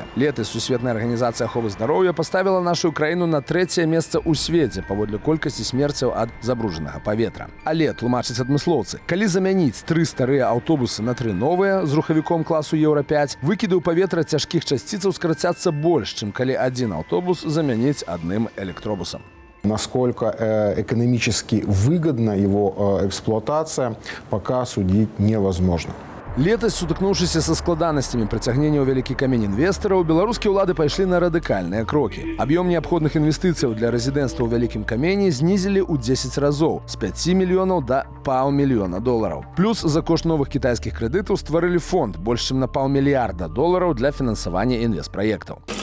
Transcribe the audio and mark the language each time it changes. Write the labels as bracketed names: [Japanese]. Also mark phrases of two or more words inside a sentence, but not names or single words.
[Belarusian] Летась Сусветная арганізацыя аховы здароўя паставіла нашу краіну на 3е месца ў свеце паводле колькасці смерцяў ад забруджанага паветра. Але, тлумачаць адмыслоўцы, калі замяніць 3 старыя аўтобусы на 3 новыя з рухавіком класу Еўра-5, выкіды ў паветра цяжкіх часціцаў скарацяцца больш, чым калі адзін аўтобус замяніць адным электробусам. [Russian] Насколько экономически выгодна его эксплуатация, пока судить невозможно. [Belarusian] Летась, сутыкнуўшыся са складанасцямі прыцягнення ў вялікі камень інвестараў, беларускія ўлады пайшлі на радыкальныя крокі. Аб'ём неабходных інвестыцыяў для рэзідэнцтва ў вялікім камені знізілі ў 10 разоў з 5 мільёнаў да $500 000. Плюс за кошт новых кітайскіх крэдытаў стварылі фонд больш чым на $500 мільярда для фінансавання інвестпраектаў.